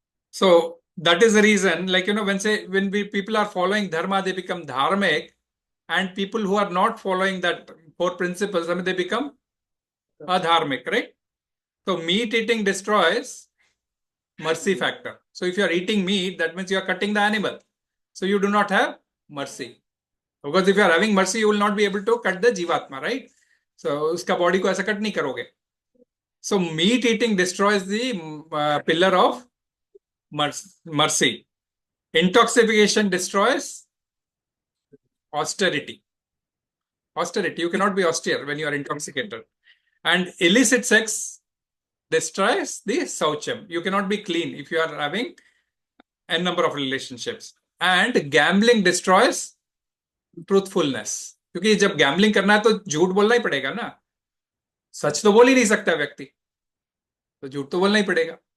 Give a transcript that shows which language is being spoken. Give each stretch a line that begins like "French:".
English: So that is the reason, like, when people are following dharma, they become dharmic, and people who are not following that 4 principles, I mean, they become adharmic, right? So meat eating destroys mercy factor. So if you are eating meat, that means you are cutting the animal. So you do not have mercy. Because if you are having mercy, you will not be able to cut the jivatma, right?
Hindi: So उसका body को ऐसा cut नहीं करोगे.
English: So meat eating destroys the pillar of mercy. Intoxication destroys austerity. You cannot be austere when you are intoxicated. And illicit sex destroys the saucham. You cannot be clean if you are having n number of relationships. And gambling destroys truthfulness.
Hindi: क्योंकि जब gambling करना है तो झूठ बोलना ही पड़ेगा ना, सच तो बोल ही नहीं सकता व्यक्ति, तो झूठ तो बोलना ही पड़ेगा।